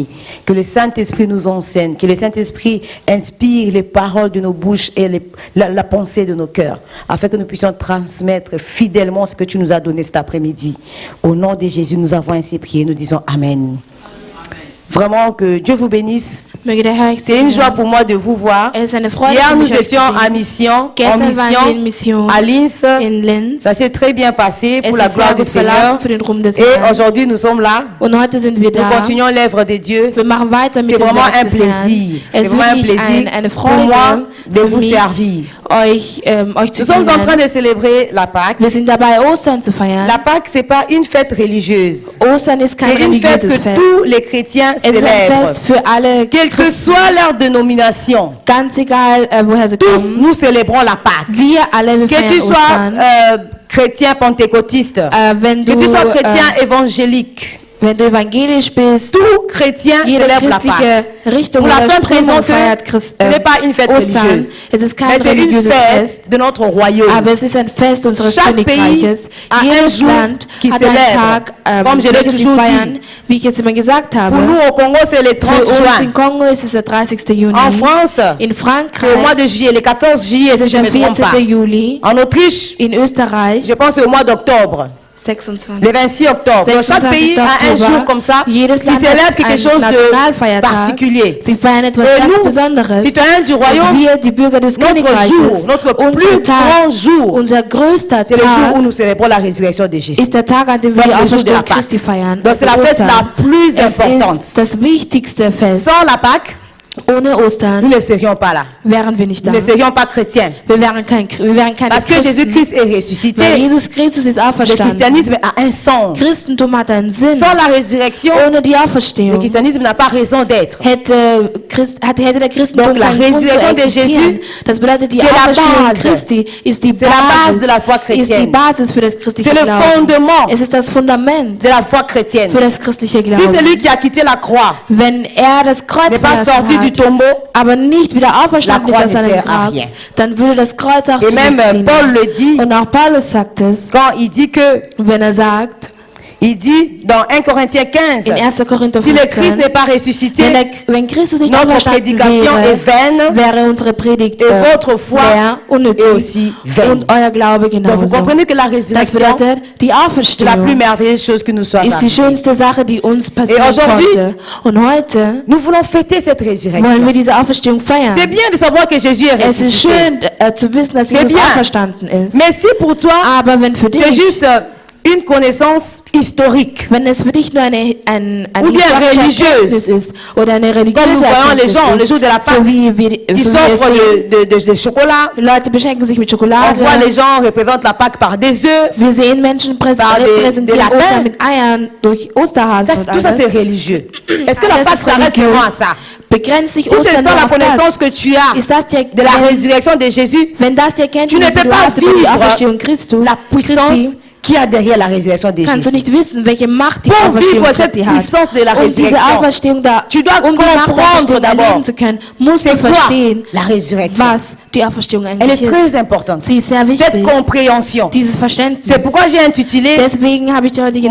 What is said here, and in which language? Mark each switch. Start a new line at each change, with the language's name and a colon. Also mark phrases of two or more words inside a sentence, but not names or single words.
French: Que le Saint-Esprit nous enseigne, que le Saint-Esprit inspire les paroles de nos bouches et la pensée de nos cœurs, afin que nous puissions transmettre fidèlement ce que tu nous as donné cet après-midi. Au nom de Jésus, nous avons ainsi prié, nous disons Amen. Vraiment que Dieu vous bénisse.
German: Möge der Herr euch
French: C'est une joie
German: segnen.
French: pour moi de vous voir.
German: Es ist eine Freude
French: Hier,
German: für
French: nous
German: mich, euch zu
French: étions en
German: sehen.
French: mission
German: Gestern waren wir in Mission
French: à Linz.
German: in Linz.
French: Ça s'est très bien passé
German: Es
French: pour la
German: ist
French: gloire
German: sehr
French: du
German: gut verlaufen
French: Seigneur.
German: für den Ruhm des
French: Et
German: Herrn.
French: aujourd'hui, nous sommes là.
German: Und heute sind wir
French: Nous
German: da.
French: continuons l'œuvre de Dieu.
German: Wir machen weiter mit
French: C'est
German: dem
French: vraiment
German: Werk
French: un
German: des Herrn.
French: plaisir.
German: Es
French: C'est
German: ist
French: vraiment un
German: wirklich
French: plaisir
German: eine
French: pour moi
German: Freude
French: de
German: für
French: vous
German: mich,
French: servir.
German: euch zu
French: Nous sommes en train
German: dienen.
French: de célébrer la Pâque.
German: Wir sind dabei, Ostern zu feiern.
French: La Pâque, c'est pas une fête religieuse.
German: Ostern ist kein
French: C'est une fête
German: religiöses
French: que
German: Fest.
French: tous les chrétiens
German: Es ist ein
French: célèbrent.
German: Fest für alle
French: Quelle que
German: Christen,
French: soit leur dénomination,
German: ganz egal, woher sie
French: tous
German: kommen.
French: nous célébrons la Pâque.
German: Wir alle, wir
French: Que
German: feiern
French: tu sois
German: Ostern.
French: chrétien pentecôtiste,
German: Wenn
French: que tu sois
German: du,
French: chrétien évangélique,
German: wenn du evangelisch bist,
French: tout chrétien
German: jede
French: célèbre la
German: christliche
French: Pâque.
German: Richtung
French: Pour la
German: oder
French: simple raison
German: Strömung
French: que
German: feiert
French: ce n'est pas une fête
German: Ostern.
French: religieuse,
German: Es ist kein
French: mais c'est une
German: religiöses Fest,
French: fête de notre royaume.
German: aber es ist ein Fest unseres
French: Chaque
German: Königreiches.
French: pays a un
German: Jedes
French: jour
German: Land
French: qui
German: hat einen
French: célèbre.
German: Tag,
French: Comme je l'ai
German: welches sie
French: toujours
German: feiern,
French: dit.
German: wie ich es immer gesagt habe.
French: Pour nous au Congo, c'est le 30
German: Für uns
French: juin.
German: in Kongo ist es der 30. Juni.
French: En France,
German: In
French: c'est au mois
German: Frankreich
French: de juillet, le 14 juillet,
German: ist
French: si
German: es
French: je ne
German: der
French: me trompe
German: 14.
French: pas.
German: Juli.
French: En Autriche,
German: In Österreich
French: je pense au mois d'octobre,
German: 26.
French: le 26 octobre. Donc, chaque
German: 26.
French: pays a un
German: Oktober.
French: jour comme ça qui
German: Jedes Land
French: célèbre
German: hat
French: quelque
German: einen
French: chose de
German: Nationalfeiertag.
French: particulier.
German: Sie feiern etwas
French: Et
German: ganz
French: nous,
German: Besonderes.
French: citoyens du royaume,
German: Und wir, die Bürger des
French: notre
German: Königreiches,
French: jour, notre plus
German: unser
French: grand
German: Tag,
French: jour,
German: unser größter
French: c'est le jour où
German: Tag
French: nous célébrons la résurrection de Jésus.
German: ist der Tag, an dem wir
French: Donc,
German: die
French: le jour de la
German: Auferstehung Christi
French: Pâque.
German: feiern.
French: Donc, c'est la
German: Also
French: fête
German: Ostern.
French: la plus
German: Es
French: importante.
German: ist das wichtigste Fest.
French: Sans la Pâque,
German: Ohne
French: nous
German: Ostern
French: ne serions pas là.
German: wären wir nicht da.
French: Nous ne serions pas chrétiens.
German: Wir wären keine
French: Parce que
German: Christen.
French: Jésus-Christ est
German: Weil
French: ressuscité.
German: Jesus Christus ist
French: Le
German: auferstanden.
French: christianisme a un sens.
German: Christentum hat einen Sinn.
French: Sans la résurrection,
German: Ohne die
French: le
German: Auferstehung
French: christianisme n'a pas raison d'être.
German: hätte der Christentum
French: Donc, la
German: keinen Grund zu
French: résurrection de
German: existieren.
French: Jésus,
German: Das bedeutet, die
French: c'est la
German: Auferstehung
French: base.
German: Christi ist die
French: C'est la base
German: Basis,
French: de la foi
German: ist die
French: chrétienne.
German: Basis für das christliche
French: C'est le
German: Glauben.
French: fondement
German: Es ist das Fundament
French: de la foi chrétienne.
German: für das christliche
French: Si
German: Glauben.
French: celui qui a quitté la croix
German: Wenn er das Kreuz
French: n'est pas
German: verlassen
French: sorti du
German: hat,
French: tombeau,
German: aber nicht wieder auferstanden
French: La
German: ist
French: croix
German: aus
French: ne
German: seinem
French: sert à
German: Grab,
French: rien.
German: dann würde das Kreuz auch
French: et
German: zu
French: même
German: nichts dienen.
French: Paul le dit
German: Und auch Paulus sagt es,
French: quand il dit que,
German: wenn er sagt,
French: il dit dans 1 Corinthiens 15,
German: in 1. Korinther
French: si le Christ
German: 15,
French: n'est pas ressuscité,
German: wenn Christus nicht
French: notre
German: auferstanden
French: prédication est vaine
German: wäre unsere Predigt
French: et votre foi
German: leer, unnötig
French: est aussi vaine.
German: und euer Glaube
French: Donc vous
German: genauso.
French: comprenez que la
German: Das
French: résurrection,
German: bedeutet, die
French: c'est la plus
German: Auferstehung
French: merveilleuse chose que nous soit
German: ist die
French: arrivée.
German: schönste Sache, die uns passieren
French: aujourd'hui,
German: konnte. Und heute
French: Nous voulons fêter cette
German: wollen
French: résurrection.
German: wir diese Auferstehung feiern.
French: C'est bien de savoir que Jésus est
German: Es ist
French: ressuscité.
German: schön zu wissen, dass
French: C'est
German: Jesus
French: bien.
German: auferstanden ist.
French: Mais si pour toi,
German: Aber wenn für
French: c'est
German: dich,
French: juste une connaissance historique,
German: wenn es für dich nur eine
French: Ou bien
German: historische
French: religieuse.
German: Erkenntnis ist oder eine
French: Comme
German: religiöse
French: nous voyons les
German: Erkenntnis
French: gens le
German: ist,
French: jour de la Pâque,
German: so wie
French: qui
German: so wie wir
French: s'offrent
German: sehen,
French: de chocolat,
German: Leute beschenken sich mit
French: on
German: Schokolade.
French: voit les gens représentent la Pâque par des œufs.
German: Wir sehen Menschen
French: Par des
German: repräsentieren
French: lapins.
German: Ostern mit Eiern durch Osterhasen
French: Ça,
German: und
French: tout ça c'est
German: alles.
French: religieux. Est-ce que la
German: Alles
French: Pâque
German: ist
French: s'arrête
German: religiös.
French: seulement à ça?
German: Begrenzt sich
French: Si c'est
German: Ostern
French: ça
German: nur
French: la
German: auf
French: connaissance
German: das.
French: que tu as
German: Ist das die
French: de la résurrection de Jésus,
German: wenn das die
French: tu
German: Erkenntnis
French: ne
German: ist, die
French: peux
German: du
French: pas
German: hast über die Auferstehung
French: vivre
German: Christi,
French: la puissance qu'il y a derrière la résurrection de
German: kannst du
French: Jésus.
German: nicht wissen, welche Macht die
French: Pour
German: Auferstehung
French: vivre cette
German: Christi hat.
French: puissance de la
German: Um diese
French: résurrection,
German: Auferstehung da,
French: tu dois
German: um die Macht der
French: comprendre
German: Auferstehung
French: d'abord,
German: erleben zu können, musst du
French: c'est quoi
German: verstehen,
French: la résurrection.
German: was die Auferstehung
French: Elle
German: eigentlich
French: est
German: ist.
French: très importante.
German: Sie ist sehr
French: Cette
German: wichtig,
French: compréhension.
German: dieses Verständnis.
French: C'est pourquoi j'ai intitulé
German: Deswegen habe ich dir heute die